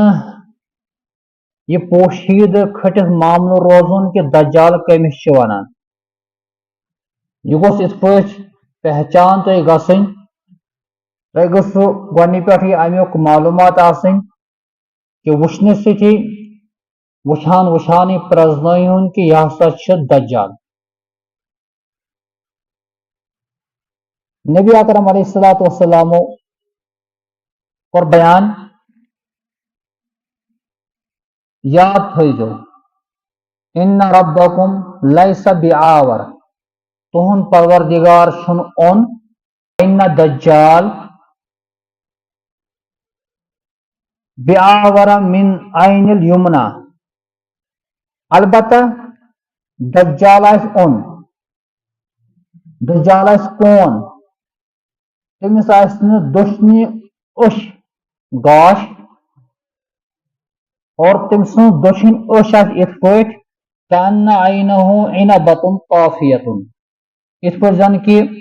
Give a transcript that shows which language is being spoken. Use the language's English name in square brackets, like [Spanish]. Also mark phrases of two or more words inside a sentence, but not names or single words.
[Kashmiri] یہ پوشید کھٹس معاملہ روزن کہ دجال کمس چھ ونان یہ گوس ات پٲٹھۍ پہچان تہ گژھن تہ گوٚژھ گۄڈنہِ پٮ۪ٹھٕے امیُک معلوٗمات آسٕنۍ کہ وٕچھنہٕ سۭتی وٕچھان وٕچھانٕے پرٛزنٲیہُن کہ یہِ ہسا چھُ دجال نبی اکرم [Arabic] علیہ الصلوۃ والسلام [Kashmiri] کوٚر بیان یاد تھٲیزیو [Arabic] ان ربکم لیس بعاور [Kashmiri] تُہُنٛد پروردگار چھُنہٕ اوٚن [Arabic] ان دجال بعاور من عین الیمنا [Kashmiri] البتہ دجال آسہِ اوٚن دجال آسہِ کون تٔمِس آسہِ نہٕ دٔچھنہِ أچھ گاش اور تٔمۍ سٕنٛز دٔچھِنۍ أچھ آسہِ یِتھ پٲٹھۍ [Arabic] کأن عینہ عنبۃ طافیۃ [Kashmiri] یِتھ پٲٹھۍ زن کہ